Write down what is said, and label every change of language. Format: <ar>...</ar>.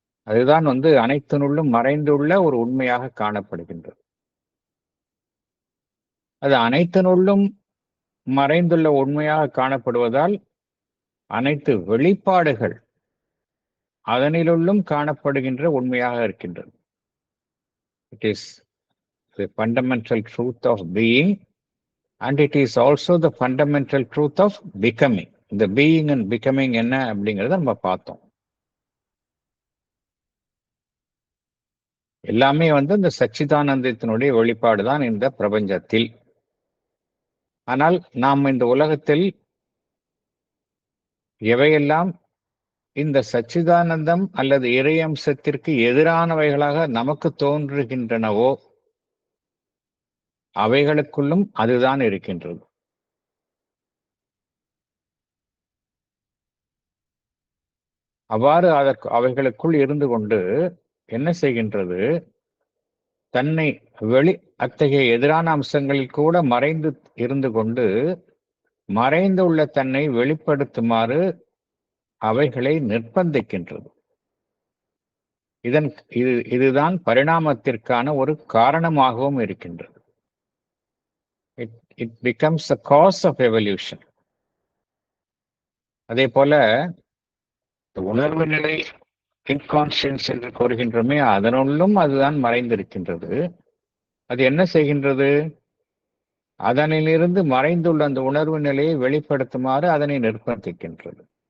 <ta>அதுதான் அனைத்தினுள்ளும் மறைந்துள்ள ஒரு உண்மையாக காணப்படுகின்றது. அது அனைத்தினுள்ளும் மறைந்துள்ள உண்மையாக காணப்படுவதால் அனைத்து வெளிப்பாடுகள் அதனிலுள்ளும் காணப்படுகின்ற உண்மையாக இருக்கின்றது.</ta> <en>It is the fundamental truth of being, and it is also the fundamental truth of becoming.</en> <ta>இந்த</ta> <en>being and becoming</en> <ta>என்ன அப்படிங்கறத நம்ம பார்த்தோம். எல்லாமே இந்த சச்சிதானந்தத்தினுடைய வெளிப்பாடு தான் இந்த பிரபஞ்சத்தில். ஆனால் நாம் இந்த உலகத்தில் எவையெல்லாம் இந்த சச்சிதானந்தம் அல்லது இறையம்சத்திற்கு எதிரானவைகளாக நமக்கு தோன்றுகின்றனவோ அவைகளுக்குள்ளும் அதுதான் இருக்கின்றது. அவ்வாறு அவைகளுக்குள் இருந்து கொண்டு என்ன செய்கின்றது? தன்னை அத்தகைய எதிரான அம்சங்களில் கூட மறைந்து இருந்து கொண்டு மறைந்துள்ள தன்னை வெளிப்படுத்துமாறு அவைகளை நிர்பந்திக்கின்றது. இதுதான் பரிணாமத்திற்கான ஒரு காரணமாகவும் இருக்கின்றது.</ta> <en>It becomes a cause of evolution.</en> <ta>அதே போல உணர்வு நிலை, இன்கான்சியன்ஸ் என்று கூறுகின்றோமே, அதனுள்ளும் அதுதான் மறைந்திருக்கின்றது. அது என்ன செய்கின்றது? அதனிலிருந்து மறைந்துள்ள அந்த உணர்வு நிலையை வெளிப்படுத்துமாறு அதனை நிர்பந்திக்கின்றது.</ta>